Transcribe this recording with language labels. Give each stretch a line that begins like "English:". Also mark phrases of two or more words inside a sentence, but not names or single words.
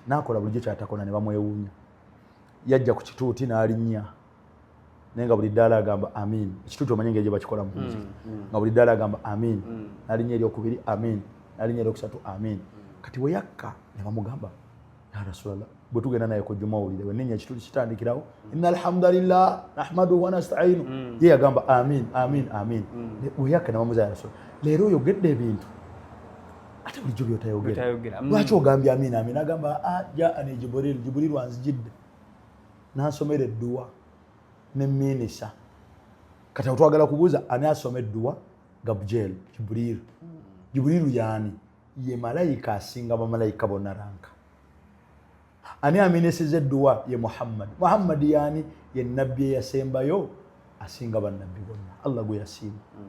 Ganda: nakola bulijjo kyatakola ne bamwewuunya yajja ku kituuti n'alinnya nenga buli ddala agamba amin ekituuti omanye ngeri gye bakikola mu muzikiti nga buli ddala agamba amin n'alinnya eryokubiri amin n'alinnya eryokusatu amin kati we yakka ne bamugamba
Arabic: يا رسول الله
Ganda: bwe tugenda naye ku jumawulire wenenya ekituuti kitandikirawo inna
Arabic: الحمد لله نحمده ونستعينه
Ganda: ye yagamba amin amin amin we yakka ne bamuza
Arabic: يا رسول الله
Ganda: leero oyogedde ebintu ate bulijjo byotayogera lwaki ogambye amin amin agamba jaani jibril wanzijidde n'asomera edduwa ne minisa kati twagala kubuuza ani asoma edduwa Gabriel jibril yaani ye malayika asinga bamalayika bonna ranka ani aminisiza edduwa ye muhammad yaani ye nabbi eyasembayo asinga bannabbi bonna Allah gwe yasiima